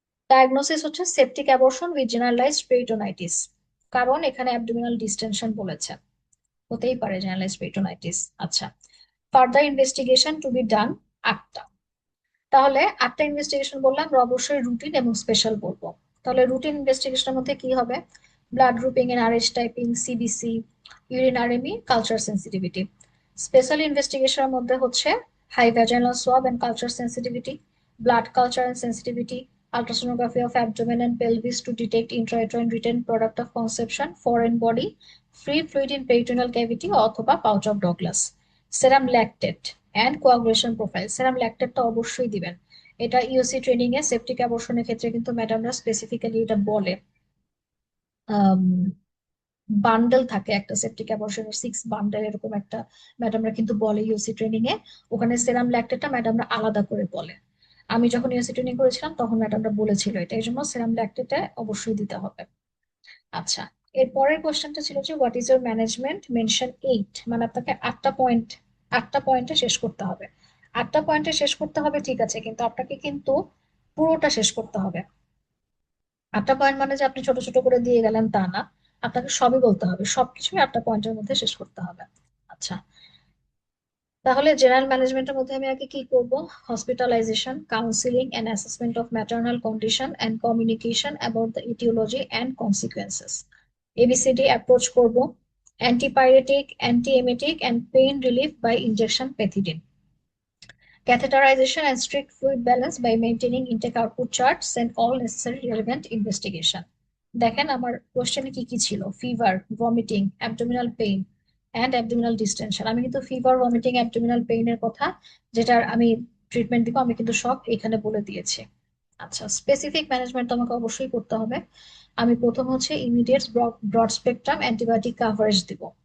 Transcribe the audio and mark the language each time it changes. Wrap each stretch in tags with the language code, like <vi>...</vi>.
<bn>Diagnosis হচ্ছে septic abortion with generalised peritonitis, কারণ এখানে অ্যাবডোমিনাল ডিস্টেনশন বলেছে, হতেই পারে জেনারেলাইজড পেরিটোনাইটিস। আচ্ছা, further investigation to be done 8টা। তাহলে 8টা ইনভেস্টিগেশন বললাম, আমরা অবশ্যই রুটিন এবং স্পেশাল বলবো। তাহলে রুটিন ইনভেস্টিগেশনের মধ্যে কি হবে? Blood grouping and Rh typing, CBC, ইউরিনারেমি, culture sensitivity.</bn> <en>special ইনভেস্টিগেশনের মধ্যে হচ্ছে high vaginal swab and culture sensitivity, blood culture and sensitivity, ultrasonography of abdomen and pelvis to detect intrauterine written product of conception, foreign body, free fluid in peritoneal cavity</en> <bn>অথবা</bn> <en>pouch of Douglas, serum lactate and coagulation profile.</en> <bn>সেরাম ল্যাকটেটটা অবশ্যই দিবেন। এটা ইউসি training এ septic অ্যাবর্শনের ক্ষেত্রে কিন্তু ম্যাডামরা specifically এটা বলে। Bundle থাকে একটা সেপটিক অ্যাবর্শনের, 6 বান্ডেল এরকম একটা ম্যাডামরা কিন্তু বলে ইউসি ট্রেনিং এ। ওখানে সেরাম ল্যাকটেটটা ম্যাডামরা আলাদা করে বলে। আমি যখন ইউসি ট্রেনিং করেছিলাম তখন ম্যাডামরা বলেছিল এটা, এই জন্য সেরাম ল্যাকটেটে অবশ্যই দিতে হবে। আচ্ছা, এর পরের কোশ্চেনটা ছিল যে</bn> <en>what is your management,</en> <bn>mention 8, মানে আপনাকে 8টা পয়েন্টে শেষ করতে হবে। 8টা পয়েন্টে শেষ করতে হবে ঠিক আছে, কিন্তু আপনাকে কিন্তু পুরোটা শেষ করতে হবে। 8টা পয়েন্ট মানে যে আপনি ছোট ছোট করে দিয়ে গেলেন তা না, আপনাকে সবই বলতে হবে, সবকিছুই 8টা পয়েন্টের মধ্যে শেষ করতে হবে। আচ্ছা, তাহলে জেনারেল ম্যানেজমেন্টের মধ্যে আমি আগে কি করব?</bn> <en>Hospitalisation, counselling and assessment of maternal condition and communication about the aetiology and consequences, ABCD approach করব। Antipyretic, antiemetic and pain relief by injection pethidine, catheterization and strict fluid balance by maintaining intake output charts and all necessary relevant investigation.</en> <bn>দেখেন আমার কোশ্চেনে কি কি ছিল: fever, vomiting, abdominal pain and abdominal distension. আমি কিন্তু fever, vomiting, abdominal পেইনের কথা, যেটার আমি ট্রিটমেন্ট দিব, আমি কিন্তু সব এখানে বলে দিয়েছি। আচ্ছা, স্পেসিফিক ম্যানেজমেন্ট তোমাকে অবশ্যই করতে হবে। আমি প্রথম হচ্ছে immediate broad spectrum antibiotic coverage দিব।</bn>